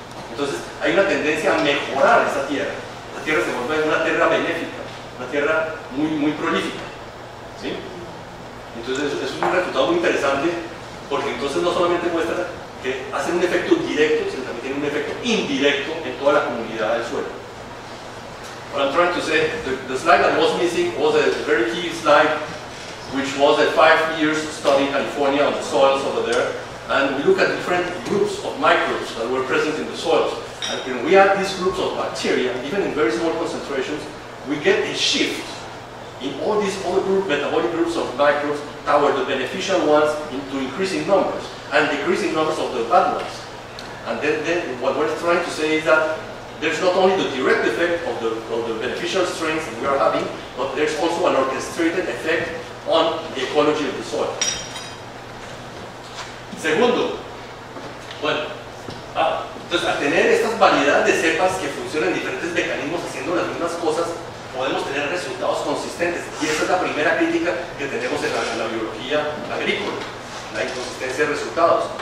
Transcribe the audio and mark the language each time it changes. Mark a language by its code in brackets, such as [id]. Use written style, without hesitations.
[es] Entonces hay una tendencia a mejorar esa tierra. La tierra se vuelve una tierra benéfica, una tierra muy prolífica, ¿sí? Entonces es un resultado muy interesante, porque entonces no solamente muestra que hacen un efecto directo, sino también tienen un efecto indirecto en toda la comunidad del suelo. [en] What I'm trying to say, the slide that was missing was a very key slide, which was a 5 years study in California on the soils over there. And we look at different groups of microbes that were present in the soils. And when we add these groups of bacteria, even in very small concentrations, we get a shift in all these other metabolic groups of microbes toward the beneficial ones into increasing numbers, and decreasing numbers of the bad ones. And then what we're trying to say is that there's not only the direct effect of the beneficial strains that we are having, but there's also an orchestrated effect on the ecology of the soil. [es] Segundo, bueno, entonces al tener estas variedades de cepas que funcionan en diferentes mecanismos haciendo las mismas cosas, podemos tener resultados consistentes. Y esa es la primera crítica que tenemos en la biología agrícola, la inconsistencia de resultados.